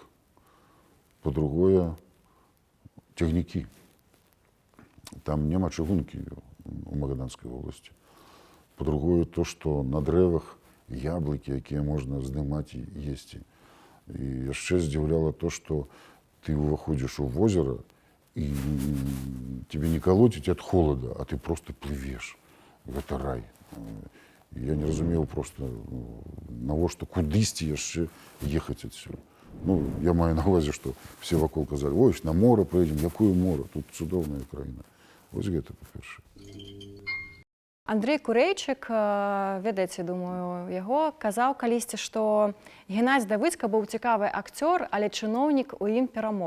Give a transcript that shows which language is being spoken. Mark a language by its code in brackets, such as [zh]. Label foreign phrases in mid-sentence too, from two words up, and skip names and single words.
[be] Па-другое, цягнікі. Там няма чыгункі у Магаданскай вобласці. Па-другое, то, што на дрэвах яблыкі, якія можна здымаць і есці. І яшчэ здзіўляла то, што [ru] ты выходишь в озеро, и тебе не колотить от холода, а ты просто плывешь. Это рай. [be] Я не разумеў просто, навошта кудысьці яшчэ ехаць адсюль. Ну, я маю на ўвазе, што все вакол казалі, ой, [ru] на мора поедем, [be] якое мора, тут цудоўная краіна. Вось гэта па-першае. Андрей Курэйчык, ведаеце, думаю, яго казаў калісьці, што Геннадзь Давыдзька быў цікавы акцёр, але чыноўнік у ім перамог.